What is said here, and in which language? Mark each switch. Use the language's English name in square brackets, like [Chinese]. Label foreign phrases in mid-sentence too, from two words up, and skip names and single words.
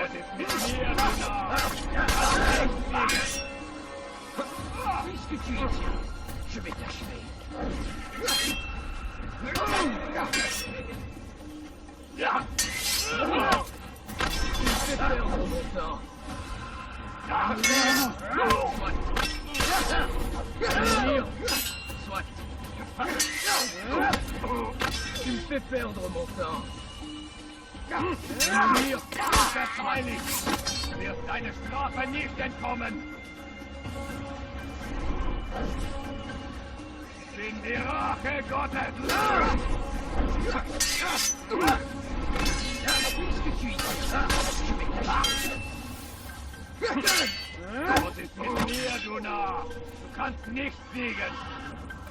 [German] Was ist mit mir, du Narr? Kannst nicht siegen! [French] Puisque tu y tiens, je vais t'achever. Tu me fais perdre mon temps. Soit. Tu me fais perdre mon temps. [German] Mir, freilich! Du wirst deine Strafe nicht entkommen! Ich bin die Rache Gottes! [French] Puisque tu y tiens, je vais t'achever. [German] Was ist mit mir, du Narr? Du kannst nicht siegen!